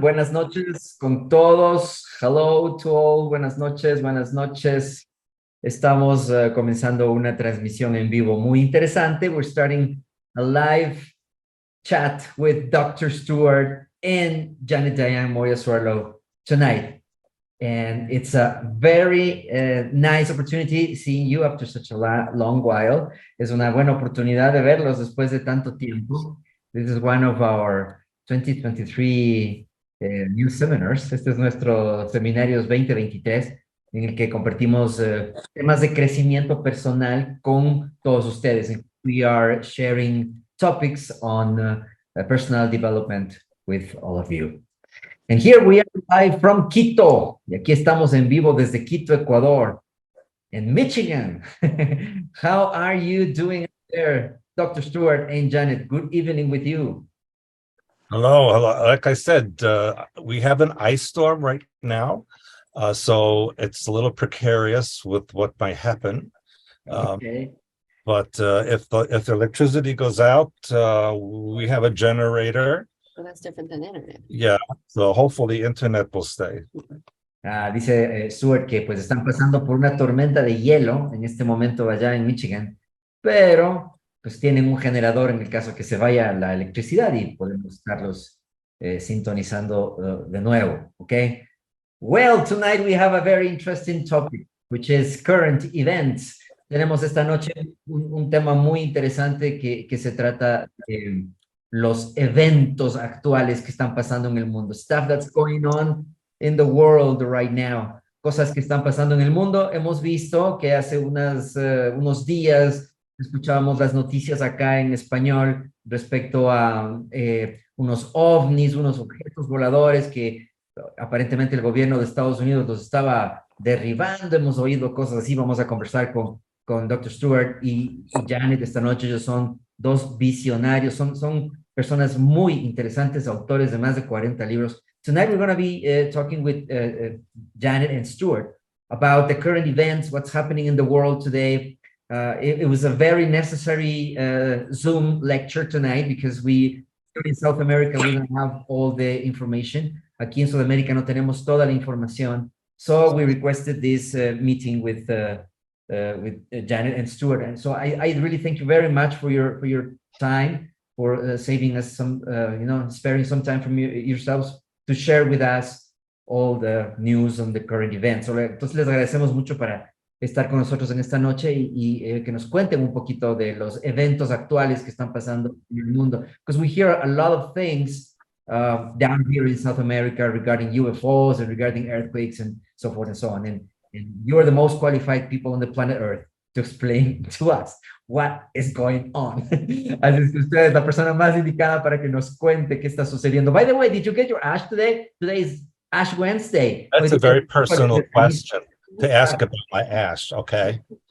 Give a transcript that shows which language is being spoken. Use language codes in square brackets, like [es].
[es] Buenas noches con todos. [en] Hello to all. [es] Buenas noches, buenas noches. Estamos comenzando una transmisión en vivo muy interesante. [en] We're starting a live chat with Dr. Stewart and Janet Diane Moya-Suarlo tonight. And it's a very nice opportunity seeing you after such a long while. [es] Es una buena oportunidad de verlos después de tanto tiempo. [en] This is one of our 2023 new seminars. [es] Este es nuestro seminarios 2023 en el que compartimos temas de crecimiento personal con todos ustedes. [en] We are sharing topics on personal development with all of you. And here we are live from Quito. [es] Y aquí estamos en vivo desde Quito, Ecuador, [en] in Michigan. How are you doing there, Dr. Stewart and Janet? Good evening with you. Hello. Like I said, we have an ice storm right now, so it's a little precarious with what might happen. Okay. But if the electricity goes out, we have a generator. Well, that's different than internet. Yeah, so hopefully internet will stay. [es] Dice Stuart que pues están pasando por una tormenta de hielo en este momento allá en Michigan, pero pues tienen un generador en el caso que se vaya la electricidad y podemos estarlos sintonizando de nuevo, okay? [en] Well, tonight we have a very interesting topic, which is current events. [es] Tenemos esta noche un tema muy interesante que se trata de los eventos actuales que están pasando en el mundo. [en] Stuff that's going on in the world right now. [es] Cosas que están pasando en el mundo. Hemos visto que hace unos días escuchábamos las noticias acá en español respecto a unos ovnis, unos objetos voladores que aparentemente el gobierno de Estados Unidos los estaba derribando. Hemos oído cosas así. Vamos a conversar con Dr. Stewart y Janet esta noche. Ellos son dos visionarios, son personas muy interesantes, autores de más de 40 libros. [en] Tonight we're going to be talking with Janet and Stewart about the current events, what's happening in the world today. It was a very necessary Zoom lecture tonight because we, in South America, we don't have all the information. [es] Aquí en Sudamérica no tenemos toda la información. [en] So we requested this meeting with Janet and Stewart. And so I really thank you very much for your time, for saving us some, sparing some time from yourselves to share with us all the news on the current events. [es] Entonces les agradecemos mucho para estar con nosotros en esta noche y que nos cuenten un poquito de los eventos actuales que están pasando en el mundo. [en] Because we hear a lot of things down here in South America regarding UFOs and regarding earthquakes and so forth and so on. And you're the most qualified people on the planet Earth to explain to us what is going on. [es] Así es que usted es la persona más indicada para que nos cuente qué está sucediendo. [en] By the way, did you get your ash today? Today is Ash Wednesday. That's a very personal question to ask about my ash, okay?